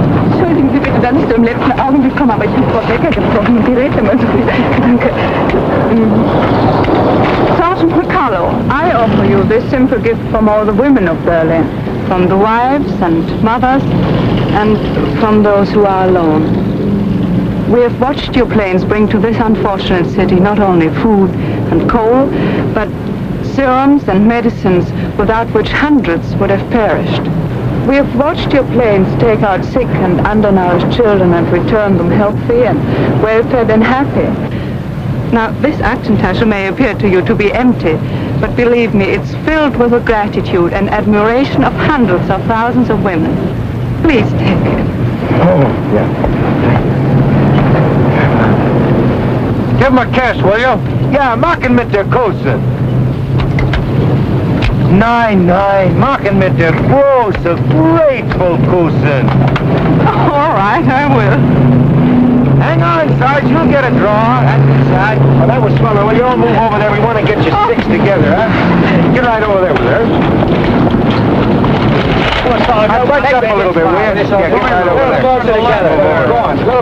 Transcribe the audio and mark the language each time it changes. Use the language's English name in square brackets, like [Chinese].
[German] Entschuldigen Sie bitte, dass ich so im letzten Augenblick komme, aber ich habe Frau Becker gesprochen und die redet immer so viel. Danke. [English] Sergeant MacCullough, I offer you this simple gift from all the women of Berlin, from the wives and mothers, and from those who are alone. We have watched your planes bring to this unfortunate city not only food and coal, but serums and medicines without which hundreds would have perished. We have watched your planes take out sick and undernourished children and return them healthy and well-fed and happy. Now, this Aktentasche may appear to you to be empty, but believe me, it's filled with the gratitude and admiration of hundreds of thousands of women. Please take it. Oh, yeah. Give him a kiss, will you? [German] Ja, mach ihn mit der Kusse. Nein, mach ihn mit der große, [English] grateful [German] Kusse. [English] All right, I will. Hang on, Sarge, you'll get a draw. That's inside. Oh, that was fun. Will you all move over there? We want to get you six together, huh? Get right over there with her. Back up a little bit, will you? Yeah, get right over there. Closer together. Go on.